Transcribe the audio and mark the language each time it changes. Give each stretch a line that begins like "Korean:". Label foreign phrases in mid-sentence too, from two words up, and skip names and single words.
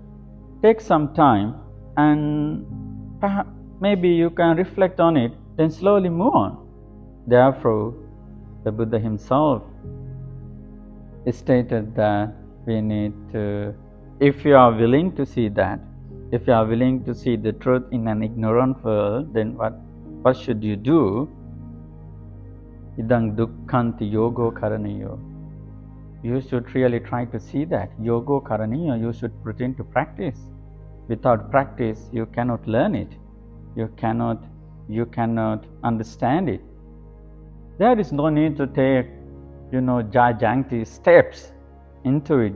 English: Take some time, and perhaps maybe you can reflect on it, then slowly move on. Therefore, the Buddha himself stated that we need to, if you are willing to see that, if you are willing to see the truth in an ignorant world, then what should you do?
Pali: Idang dukkhanti yogo karaniyo.
English: You should really try to see that.
Pali: Yogo karaniyo,
English: you should put into practice. Without practice, you cannot learn it. You cannot understand it. There is no need to take, gigantic steps into it.